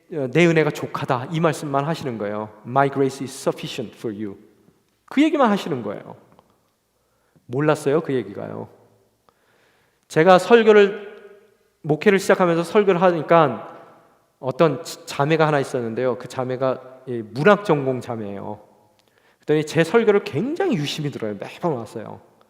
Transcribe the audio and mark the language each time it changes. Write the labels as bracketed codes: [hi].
[ko] 내 은혜가 족하다 이 말씀만 하시는 거예요. [en] My grace is sufficient for you. [ko] 그 얘기만 하시는 거예요. 몰랐어요, 그 얘기가요. 제가 목회를 시작하면서 설교를 하니까 어떤 자매가 하나 있었는데요. 그 자매가 문학 전공 자매예요. 그랬더니 제 설교를 굉장히 유심히 들어요. 매번 왔어요.